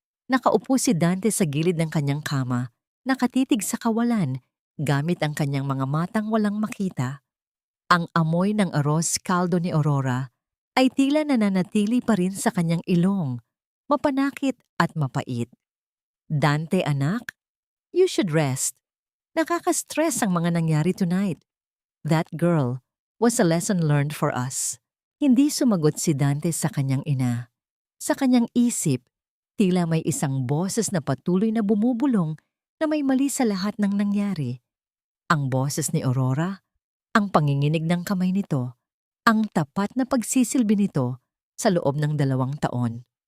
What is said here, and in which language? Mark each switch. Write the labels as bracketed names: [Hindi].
[Filipino] Nakaupo si Dante sa gilid ng kanyang kama, nakatitig sa kawalan, gamit ang kanyang mga matang walang makita. Ang amoy ng arroz caldo ni Aurora ay tila nananatili pa rin sa kanyang ilong, mapanakit at mapait. [English] Dante, anak, you should rest. [Filipino] Nakaka-stress ang mga nangyari [English] tonight. That girl was a lesson learned for us. [Filipino] Hindi sumagot si Dante sa kanyang ina. Sa kanyang isip, tila may isang boses na patuloy na bumubulong na may mali sa lahat ng nangyari. Ang boses ni Aurora, ang panginginig ng kamay nito, ang tapat na pagsisilbi nito sa loob ng 2 taon.